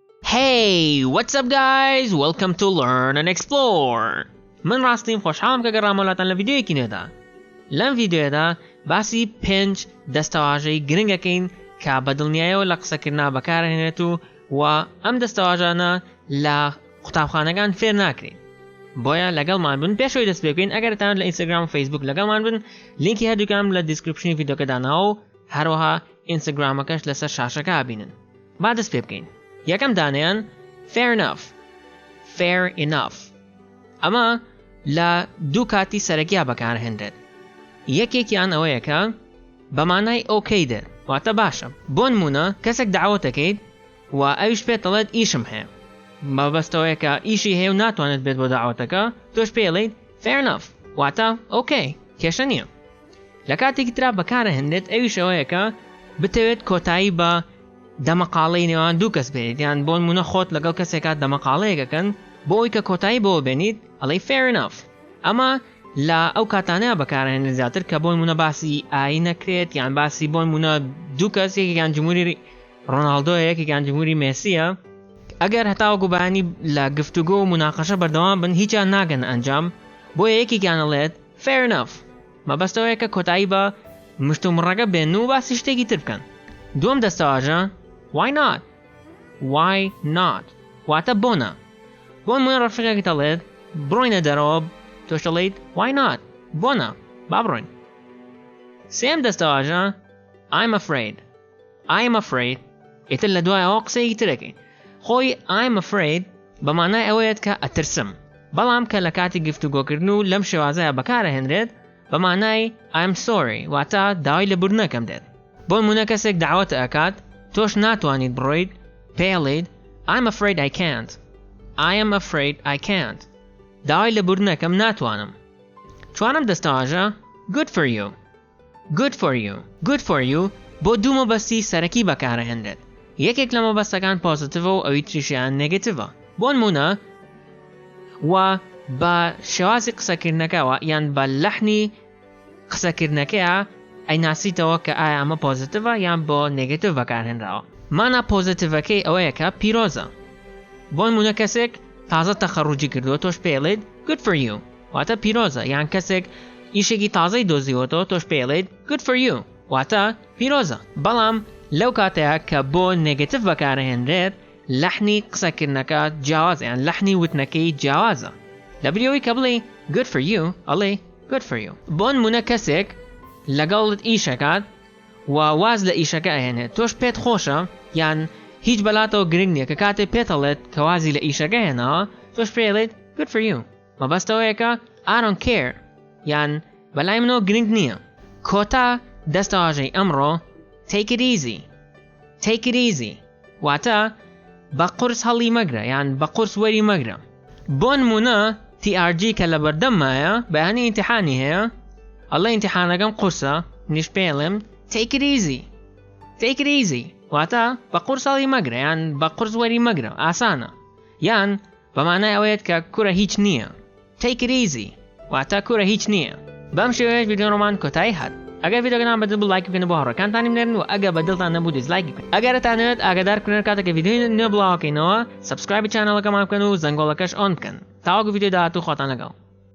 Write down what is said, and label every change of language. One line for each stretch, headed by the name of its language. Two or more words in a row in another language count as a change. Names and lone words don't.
English: Hey, what's up guys? Welcome to Learn&Explore.
Central Kurdish: من راستیم خوشحالم که گرامولاتان لویدیویکی ندا. لام ویدیودا باسی 5 دەستەواژەی گرنگەکەین کە بە دڵنیاییەوە لە قسەکردنا بەکارهێنێت و ئەم دەستەواژانە لە قوتابخانەکان فێر ناکرێت. بۆیە لەگەڵمان بن پێشەوەی دەست پێ بکەین ئەگەرتان لە ئینستاگرام و فەیسبووک لەگەڵمان بن لینکی هەردووکەم لە دیسکریپشنی ڤیدیۆکە داناوە و هەروەها ئینستاگرامەکەش لەسەر شاشەکە بینن. با دەست پێ بکەین. یەکەم دانیان
English: fair enough
Central Kurdish: ئەمە لە دوو کاتی سەرەکیە بەکارهێنرێت. یەکێکیان ئەوەیە کە بە مانای ئۆکەی دێت واتە باشە. بۆ نمونە کەسێک داوەتەکەیت و ئەویش پێت دەڵێت ئیشم هەیە مەبەستەوەیە کە ئیشی هەیە و ناتوانێت بێت بۆ داوەتەکە تۆش پێڵێیت
English: fair enough
Central Kurdish: واتە ئۆکەی کێشە نییە. لە کاتێکی ترا بەکارهێنرێت ئەویش ئەوەیە کە بتەوێت کۆتایی بە دەمەقاڵەی نێوان دوو کەس بێنیت یان بۆ نمونە خۆت لەگەڵ کەسێکا دەمەقاڵەیەکەکەن بۆ ئەوی کە کۆتایی بۆ بێنیت ئەڵێی
English: fair enough.
Central Kurdish: ئەمە لە ئەو کاتانەیە بەکارهێنێت زیاتر کە بۆ نمونە باسی ئاین نەکرێت یان باسی بۆ نمونە دوو کەس یەکێکیان جمهوری ڕۆناڵدۆیە یەکێکیان جمهوری مێسیە ئەگەر هەتاوەکو بەیانی لە گفتوگۆ و مناقەشە بەردەوام بن هیچیان ناگەن ئەنجام بۆیە یەکێکیان ئەڵێت
English: fair enough
Central Kurdish: مەبەستەوەیە کە کۆتایی بە مشت و مڕەگە بێن و باسی شتێکی تر بکەن. دووەم دەستەواژە
English: why not
Central Kurdish: واتە بۆنە. بۆ نمونە ڕەفیقێکی دەڵێت بڕۆینە دەرەوە تۆش دەڵێیت
English: why not
Central Kurdish: بۆنە با بڕۆین. سێم دەستەواژە
English: I'm afraid
Central Kurdish: ئیتر لە دوایەوە قسەیەکی ترەکەین. خۆی
English: I'm afraid
Central Kurdish: بە مانای ئەوەیەت کە ئەترسم بەڵام کە لە کاتی گفتوگۆکردن و لەم شێوازەیە بەکارهێنرێت بە مانای
English: I'm sorry
Central Kurdish: واتە داوای لەبوورنەکەم دێت. بۆ نمونە کەسێک داوەتە ئەکات تۆش ناتوانیت بڕۆیت پێڵێیت
English: I'm afraid I can't
Central Kurdish: داوای لەبوورنەکەم ناتوانم. چوارەم دەستەواژە
English: good for you
Central Kurdish: بۆ دوو مەبەستی سەرەکی بەکارهێنرێت. یەکێک لە مەبەستەکان پۆزیتیڤە و ئەوی تریشیان نێگەتیڤە. بۆ نمونە و بە شێوازی قسەکردنەکەەوە یان بە لەحنی قسەکردنەکەیە ئەیناسیتەوە کە ئایا ئەمە پۆزیتیڤە یان بۆ نێگەتیڤ بەکارهێنراوە. مانە پۆزیتیڤەکەی ئەوەیە کە پیرۆزە. بۆ نمونە کەسێک تازە تەخەڕوجی کردووە تۆش پێڵێیت
English: good for you
Central Kurdish: واتە پیرۆزە یان کەسێک ئیشێکی تازەی دۆزیوەتەوە تۆش پێڵێیت
English: good for you
Central Kurdish: واتە پیرۆزە. بەڵام لەو کاتەیە کە بۆ نێگەتیڤ بەکارهێنرێت لەحنی قسەکردنەکە جیاوازە یان لەحنی وتنەکەی جیاوازە. لە بریەوەی کە بڵێ
English: good for you
Central Kurdish: ئەڵێ
English: good for you.
Central Kurdish: بۆ نمونە کەسێک لەگەڵت ئیشەکات و واز لە ئیشەکە ئەهێنێت تۆش پێت خۆشە یان هیچ بەلاتەوە گرنگ نییە کە کاتێک پێتەڵێت کە وازی لە ئیشەکە هێناوە تۆش پێڵێت
English: good for you
Central Kurdish: مەبەستەوەیە کە
English: I don't care
Central Kurdish: یان بەلای منەوە گرنگ نییە. کۆتا دەستەواژەی ئەمڕۆ
English: take it easy
Central Kurdish: واتە بە قورس هەڵی مەگرە یان بە قورس وەری مەگرە. بۆ نمونە TRG کە لە بەردەممایە بەیانی ئیمتیحانی هەیە ئەڵێ ئیمتیحانەکەم قورسە نیش پێڵێم
English: take it easy
Central Kurdish: واتە بە قورس هەڵی مەگرە یان بە قورس وەری مەگرە ئاسانە یان بە مانای ئەوەیەت کە کوورە هیچ نییە
English: take it easy
Central Kurdish: واتە کوورە هیچ نییە. بەم شێوەیە ڤیدیۆڕۆمان کۆتایی هات. ئەگەر ڤیدیۆگەنان بەدڵ لایک بکەن بۆ هاوڕێکانتانی بنێرن و ئەگەر بەدڵتان نەبوو دیسلایک بکەن. ئەگەرتانەوێت ئاگادار بکەن کاتێک ڤیدیۆی نوێ بڵاوەکەینەوە سبسکرایبی چانەڵەکەمان بکەن و زەنگۆڵەکەش ئۆن بکەن. تاوەکو ڤیدیۆ داهاتوو خۆتان لەگەڵ.